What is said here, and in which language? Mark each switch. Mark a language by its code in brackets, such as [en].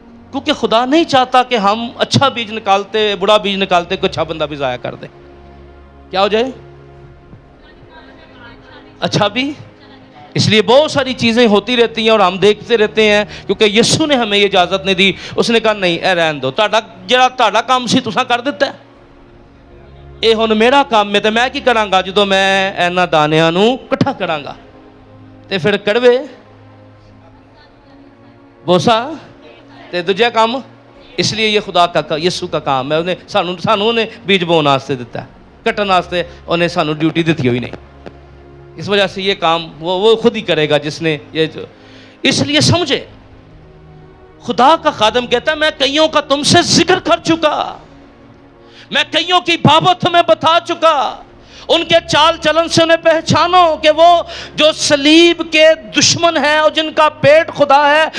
[ur] کیونکہ خدا نہیں چاہتا کہ ہم اچھا بیج نکالتے، بڑا بیج نکالتے کوئی اچھا بندہ بھی ضائع کر دے. کیا ہو جائے؟ اچھا بھی. اس لیے بہت ساری چیزیں ہوتی رہتی ہیں اور ہم دیکھتے رہتے ہیں، کیونکہ یسوع نے ہمیں یہ اجازت نہیں دی. اس نے کہا نہیں [pa] اے رہن دو، تہاڈا کام سی تساں کر دیتا ہے، اے ہن میرا کام میں تے میں کی کراں گا جدوں میں اینا دانیاں نوں کٹھا کراں گا تے پھر کڑوے بوسا تے دوجا کام. [ur] اس لیے یہ خدا کا یسوع کا کام ہے، [pa] انہیں سانوں نے بیج بون واسطے دیتا ہے، کٹن واسطے انہیں سانوں ڈیوٹی دیتی ہوئی نہیں. [ur] اس وجہ سے یہ کام وہ خود ہی کرے گا جس نے یہ جو. اس لیے سمجھے خدا کا خادم کہتا ہے میں کئیوں کا تم سے ذکر کر چکا، میں کئیوں کی بابت تمہیں بتا چکا، ان کے چال چلن سے انہیں پہچانو کہ وہ جو صلیب کے دشمن ہیں اور جن کا پیٹ خدا ہے.